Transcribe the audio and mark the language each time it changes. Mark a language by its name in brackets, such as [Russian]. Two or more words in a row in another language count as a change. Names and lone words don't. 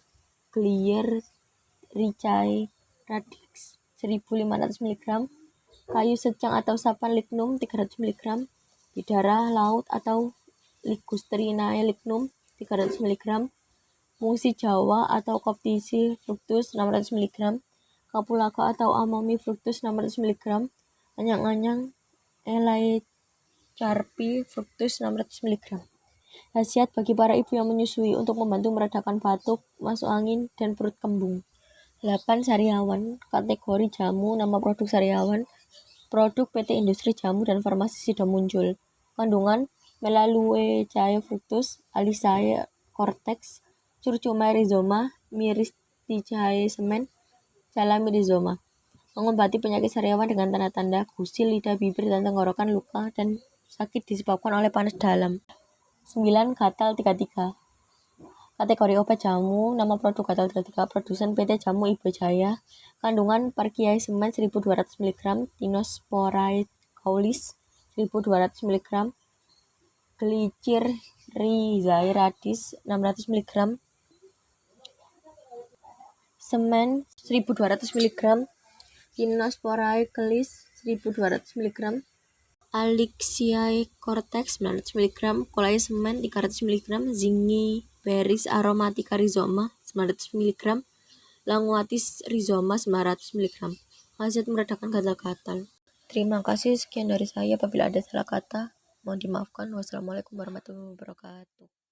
[Indonesian] Glierrhizae radix 1500 mg, Kayu secang atau sapan lignum 300 mg, Bidara laut atau Ligustrinae lignum 300 mg, Mungsi Jawa atau Coptici fructus 600 mg, Kapulaga atau Amomi fructus 600 mg, Anyang-anyang Elaecarpi fructus 600 mg. Khasiat bagi para ibu yang menyusui untuk membantu meredakan batuk, masuk angin, dan perut kembung. 8. Sariawan. Kategori jamu. Nama produk Sariawan. Produk PT Industri Jamu dan Farmasi Sido muncul. Kandungan Melaleuecae fructus, Alicae cortex, Curcuma rhizoma, Myristicae semen, Calami rhizoma. Mengobati penyakit sariawan dengan tanda-tanda gusil, lidah, bibir, dan tenggorokan, luka, dan sakit disebabkan oleh panas dalam. 9. Gatal 33. Kategori obat jamu. Nama produk Gatal 33. Produsen PT Jamu Ibo Jaya. Kandungan Parkiae semen 1200 mg, Tinosphorae caulis 1200 mg, Glirrhizae radix 600 mg, semen 1200 mg, Tinosphorae caulis 1200 mg, Alixiae cortex 900 mg, Colae semen 300 mg, Zingiberis aromatica rhizoma 900 mg, Languatis rhizoma 900 mg. Khasiat meredakan gatal-gatal. Terima kasih, sekian dari saya. Apabila ada salah kata, mohon dimaafkan. [Arabic] والسلام عليكم ورحمة الله وبركاته.